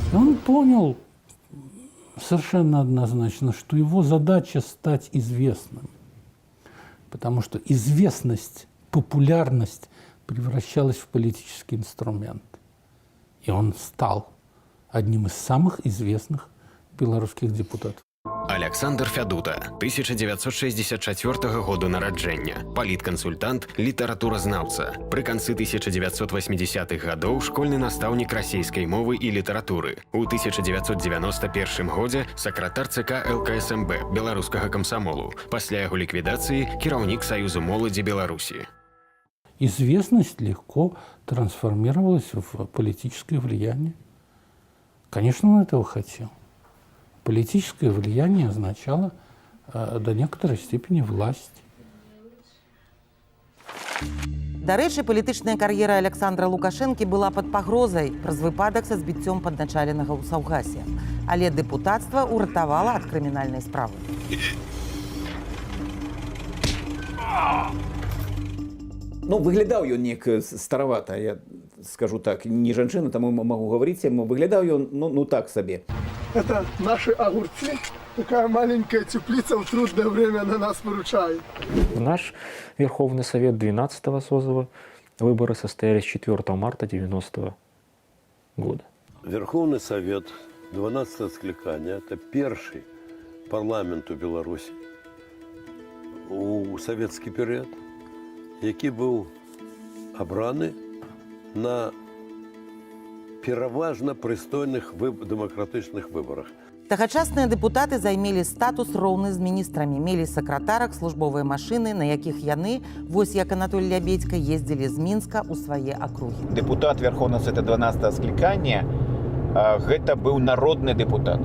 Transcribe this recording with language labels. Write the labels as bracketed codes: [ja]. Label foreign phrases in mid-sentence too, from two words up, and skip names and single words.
[ru] Он понял совершенно однозначно, что его задача стать известным. Потому что известность, популярность превращалась в политический инструмент. И он стал одним из самых известных белорусских депутатов. [be] Александр Фядута, 1964 году нараджэння, паліткансультант, літаратуразнаўца. Пры канцы 1980-х гадоў школьны настаўнік расійскай мовы і літаратуры. У 1991 годзе сакратар ЦК ЛКСМБ беларускага камсамолу. Пасля яго ліквідацыі кіраўнік Саюзу моладзі Беларусі. [ru] Известность легко трансформировалась в политическое влияние. Конечно, он этого хотел. Политическое влияние означало до некоторой степени власть. [be] Дарэчы, палітычная кар'ера Александра Лукашэнкі была пад пагрозай праз выпадак са збіццём падначаленага ў Саўгасе. Але дэпутацтва ўратавала ад крымінальнай справы. Ну, выглядаў ён неяк старавата, я скажу так, не жанчына, таму магу гаварыць, выглядаў ён, ну так сабе. [ru] Это наши огурцы. Такая маленькая теплица в трудное время на нас выручает. Наш Верховный Совет 12-го созыва, выборы состоялись 4 марта 90-го года. Верховный Совет 12-го скликания – это первый парламент у Беларуси у советский период, [uk] який був обраний на пераважна пристойных демократичных выборах. [be] Тагачасныя дэпутаты займелі статус роўны з міністрамі, мелі сакратарак, службовыя машыны, на якіх яны, вось як Анатоль Лябедька, ездзілі з Мінска ў свае акругі. [ru] Депутат Верховного Совета 12-го скликания [be] гэта быў народны депутат.